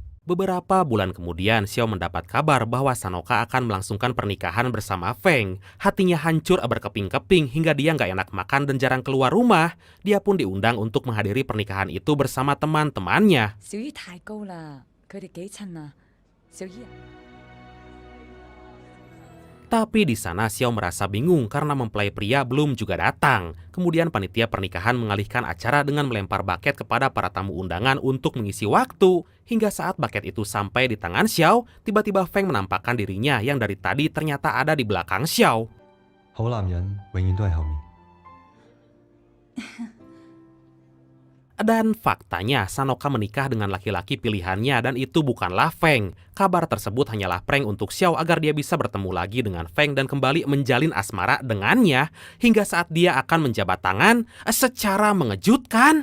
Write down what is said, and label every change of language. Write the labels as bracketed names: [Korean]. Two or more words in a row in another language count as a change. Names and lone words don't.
[Indonesian] Beberapa bulan kemudian, Xiao mendapat kabar bahwa Sanoka akan melangsungkan pernikahan bersama Feng. Hatinya hancur berkeping-keping hingga dia nggak enak makan dan jarang keluar rumah. Dia pun diundang untuk menghadiri pernikahan itu bersama teman-temannya. [Cantonese] 小姨太高啦，佢哋幾襯啊？小姨啊， [Indonesian] Tapi di sana Xiao merasa bingung karena mempelai pria belum juga datang. Kemudian panitia pernikahan mengalihkan acara dengan melempar buket kepada para tamu undangan untuk mengisi waktu. Hingga saat buket itu sampai di tangan Xiao, tiba-tiba Feng menampakkan dirinya yang dari tadi ternyata ada di belakang Xiao. [Cantonese] 好男人永遠都喺後面。 [Indonesian] Dan faktanya Sanoka menikah dengan laki-laki pilihannya dan itu bukanlah Feng. Kabar tersebut hanyalah prank untuk Xiao agar dia bisa bertemu lagi dengan Feng dan kembali menjalin asmara dengannya hingga saat dia akan menjabat tangan secara mengejutkan.